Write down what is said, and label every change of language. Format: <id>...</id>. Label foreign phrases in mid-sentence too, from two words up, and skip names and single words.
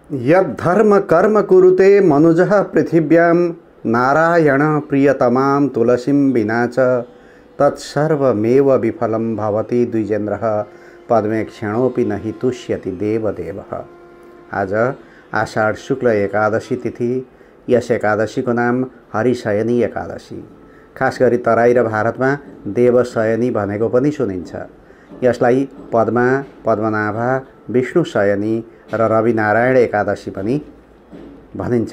<sa>यद्धर्म कर्म कुरुते मनुजः पृथिव्यां नारायण प्रियतमां तुलसीं विना च तत्सर्वमेव विफलं भवति द्विजेन्द्रः पद्मे क्षणोपि नहि तुष्यति देवदेवः।</sa> <ne>आज आषाढ शुक्ल एकादशी तिथि। यस एकादशीको नाम हरिशयनी एकादशी। खास गरी तराई र भारतमा देवशयनी भनेको पनि सुनिन्छ। यसलाई पद्मा, पद्मनाभा, विष्णु शयनी र रविनारायण एकादशी पनि भनिन्छ।</ne>